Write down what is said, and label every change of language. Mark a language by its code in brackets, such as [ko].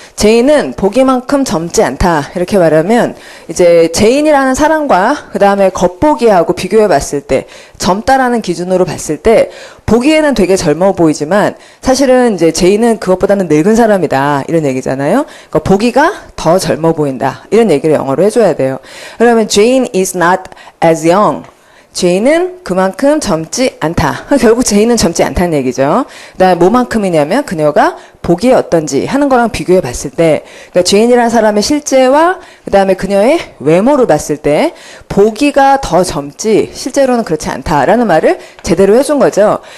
[ko] 제인은 보기만큼 젊지 않다 이렇게 말하면 이제 제인이라는 사람과 그 다음에 겉보기하고 비교해 봤을 때 젊다라는 기준으로 봤을 때 보기에는 되게 젊어 보이지만 사실은 이제 제이는 그것보다는 늙은 사람이다 이런 얘기잖아요. 그러니까 보기가 더 젊어 보인다 이런 얘기를 영어로 해줘야 돼요. 그러면 [en] Jane is not as young. [ko] 제이는 그만큼 젊지 않다. 결국 제이는 젊지 않다는 얘기죠. 그다음에 뭐만큼이냐면 그녀가 보기에 어떤지 하는 거랑 비교해 봤을 때, 그러니까 제인이라는 사람의 실제와 그다음에 그녀의 외모를 봤을 때 보기가 더 젊지 실제로는 그렇지 않다라는 말을 제대로 해준 거죠.